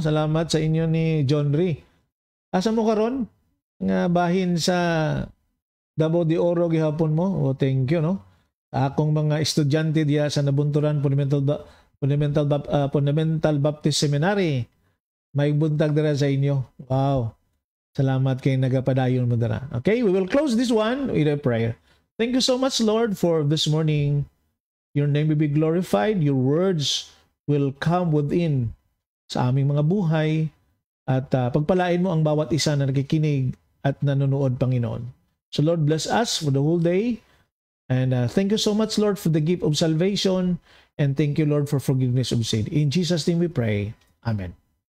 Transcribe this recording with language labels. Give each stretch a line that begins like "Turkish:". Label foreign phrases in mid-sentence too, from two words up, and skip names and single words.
Cebuano: Salamat sa inyo ni John Ree. Asa mo karon? Nga bahin sa Davao de Oro gihapon mo.
English: Oh, thank you, no?
Cebuano: Akong mga estudyante diya sa Nabunturan Fundamental Baptist Seminary. May buntag dira sa inyo. Wow. Salamat kay nagapadayon mo dira.
English: Okay, we will close this one with a prayer. Thank you so much, Lord, for this morning. Your name will be glorified. Your words will come within
Filipino: sa aming mga buhay. At pagpalain mo ang bawat isa na nakikinig at nanonood, Panginoon.
English: So Lord, bless us for the whole day. And thank you so much, Lord, for the gift of salvation. And thank you, Lord, for forgiveness of sin. In Jesus' name we pray. Amen.